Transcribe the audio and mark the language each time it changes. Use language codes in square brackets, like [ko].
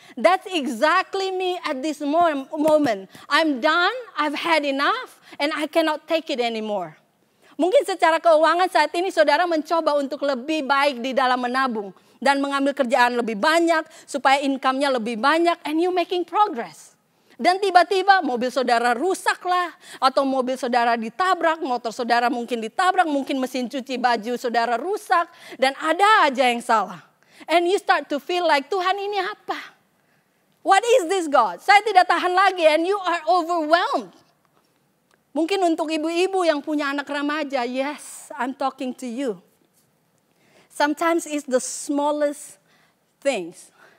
[en] That's exactly me at this moment. I'm done, I've had enough, and I cannot take it anymore. [id] Mungkin secara keuangan saat ini saudara mencoba untuk lebih baik di dalam menabung. Dan mengambil kerjaan lebih banyak, supaya income-nya lebih banyak, and you making progress. Dan tiba-tiba mobil saudara rusak lah, atau mobil saudara ditabrak, motor saudara mungkin ditabrak, mungkin mesin cuci baju saudara rusak, dan ada aja yang salah. [en] And you start to feel like, Tuhan ini apa? What is this God? [id] Saya tidak tahan lagi, and you are overwhelmed. Mungkin untuk ibu-ibu yang punya anak remaja, yes, I'm talking to you. [en] Sometimes it's the smallest things.